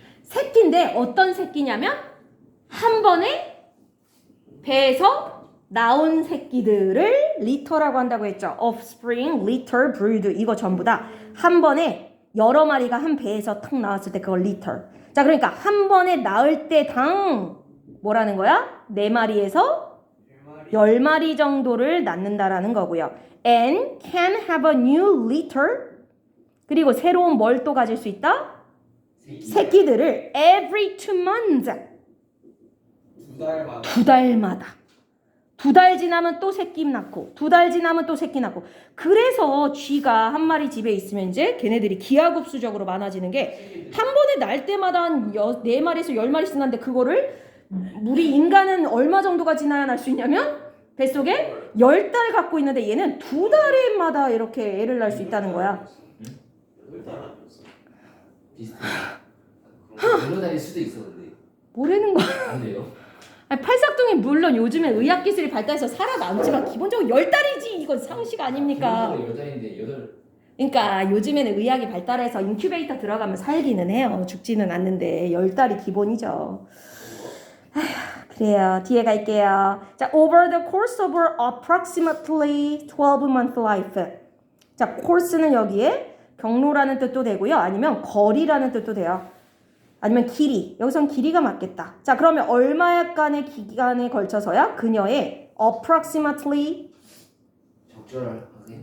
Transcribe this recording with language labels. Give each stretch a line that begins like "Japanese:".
Korean: 새끼인데 어떤 새끼냐면 한 번에 배에서 나온 새끼들을 리터라고 한다고 했죠. offspring, litter, brood 이거 전부 다 한 번에 여러 마리가 한 배에서 탁 나왔을 때 그걸 litter. 자, 그러니까 한 번에 낳을 때당 뭐라는 거야? 4마리에서 10마리 정도를 낳는다라는 거고요.
English: and can have a new litter.
Korean: 그리고 새로운 뭘 또 가질 수 있다? 새끼들을
English: every 2 months.
Korean: 2달마다. 2달마다. 2달 지나면 또 새끼 낳고 2달 지나면 또 새끼 낳고. 그래서 쥐가 한 마리 집에 있으면 이제 걔네들이 기하급수적으로 많아지는 게 한 번에 날 때마다 한 4마리에서 10마리씩 낳는데 그거를 우리 인간은 얼마 정도가 지나야 날 수 있냐면 뱃속에 10달 갖고 있는데 얘는 2달에마다 이렇게 애를 낳을 수 있다는 거야. 8달 아니었어. 비슷해. 물로 다닐 수도 있어 근데. 뭐라는 거야? 안 돼요. 아니, 팔싹둥이 물론 요즘에 의학기술이 발달해서 살아남지만 기본적으로 10달이지 이건 상식 아닙니까? 기본적으로 8달인데 8. 그러니까 요즘에는 의학이 발달해서 인큐베이터 들어가면 살기는 해요. 죽지는 않는데 10달이 기본이죠. 아휴, 그래요. 뒤에 갈게요.
English: 자, over the course of approximately 12-month life.
Korean: 자, course는 여기에 경로라는 뜻도 되고요. 아니면 거리라는 뜻도 돼요. 아니면 길이. 여기선 길이가 맞겠다. 자, 그러면 얼마간의 기간에 걸쳐서야 그녀의 approximately 적절하게.